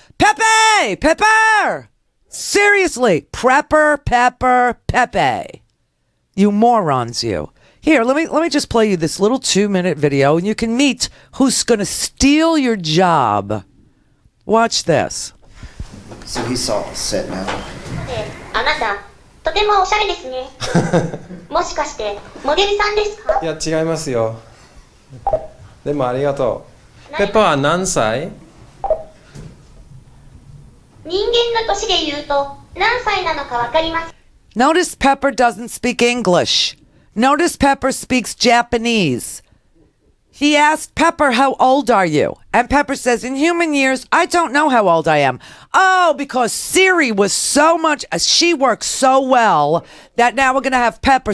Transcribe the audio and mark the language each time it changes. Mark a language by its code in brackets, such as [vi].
[en] Pepe! Pepper! Seriously, Prepper, Pepper, Pepe. You morons, you. Here, let me just play you this little 2-minute video, and you can meet who's going to steal your job. Watch this. So he's all set now. [ja] あなた、とてもおしゃれですね。もしかしてモデルさんですか？いや違いますよ。でもありがとう。ペッパーは何歳？人間の年で言うと何歳なのかわかります。 [en] Notice Pepper doesn't speak English. Notice Pepper speaks Japanese. He asked Pepper, how old are you? And Pepper says, in human years, I don't know how old I am. Oh, because Siri was she works so well that now we're going to have Pepper.